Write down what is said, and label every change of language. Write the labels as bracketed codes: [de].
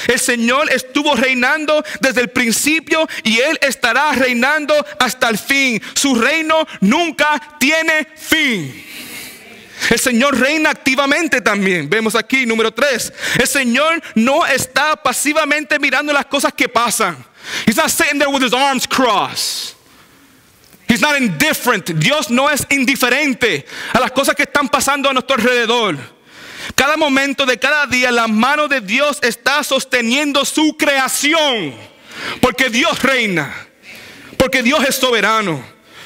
[es] El Señor estuvo reinando desde el principio y Él estará reinando hasta el fin. Su reino nunca tiene fin. El Señor reina activamente también. Vemos aquí, número 3. El Señor no está pasivamente mirando las cosas que pasan. [en] He's not sitting there with his arms crossed. He's not indifferent. [es] Dios no es indiferente a las cosas que están pasando a nuestro alrededor. Cada momento de cada día, la mano de Dios está sosteniendo su creación. Porque Dios reina. Porque Dios es soberano.